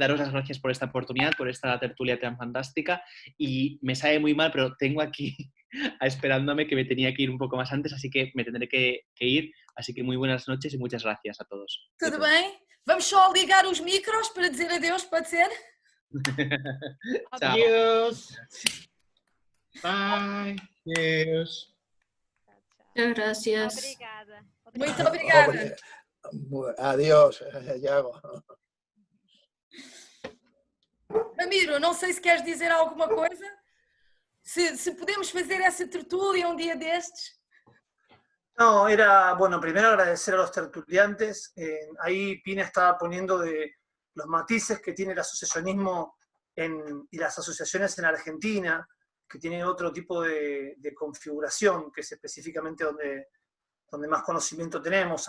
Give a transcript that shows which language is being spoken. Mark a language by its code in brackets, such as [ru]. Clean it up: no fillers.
[es] Daros las gracias por esta oportunidad, por esta tertulia tan fantástica y me sabe muy mal, pero tengo aquí esperándome que me tenía que ir un poco más antes, así que me tendré que ir. Así que muy buenas noches y muchas gracias a todos. [pt] Tudo bem? Vamos só ligar os micros para dizer adeus, pode ser? [es] Chao. Adiós. Bye. Adiós. Muchas gracias. [pt] Obrigada. Muito obrigada. [es] Adiós, Iago. [pt] Ramiro, não sei se queres dizer alguma coisa. Se podemos fazer essa tertúlia um dia destes. [es] No, era, bueno, primero agradecer a los tertuliantes. Ahí Pina estaba poniendo de los matices que tiene el asociacionismo y las asociaciones en Argentina, que tienen otro tipo de configuración, que es específicamente donde más conocimiento tenemos.